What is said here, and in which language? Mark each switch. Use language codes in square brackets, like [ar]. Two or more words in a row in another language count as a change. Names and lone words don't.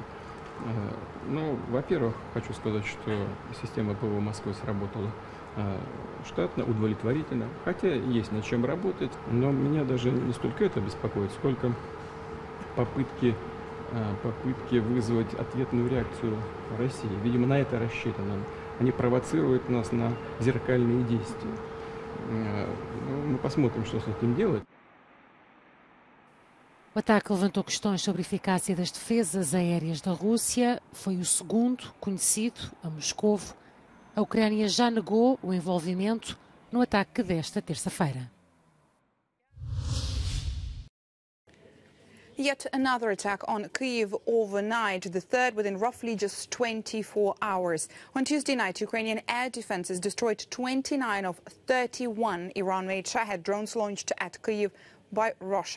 [ru] Но, во-первых, хочу сказать, что система ПВО Москвы сработала штатно, удовлетворительно, хотя есть над чем работать, но меня даже не столько это беспокоит, сколько попытки вызвать ответную реакцию России. Видимо, на это рассчитано. Они провоцируют нас на зеркальные действия. Мы посмотрим, что с этим делать. [pt] O ataque levantou questões sobre a eficácia das defesas aéreas da Rússia. Foi o segundo conhecido a Moscovo. A Ucrânia já negou o envolvimento no ataque desta terça-feira. [en] Yet another attack on Kyiv overnight, the third within roughly just 24 hours. On Tuesday night, Ukrainian air defenses destroyed 29 of 31 Iran-made Shahed drones launched at Kyiv by Russia.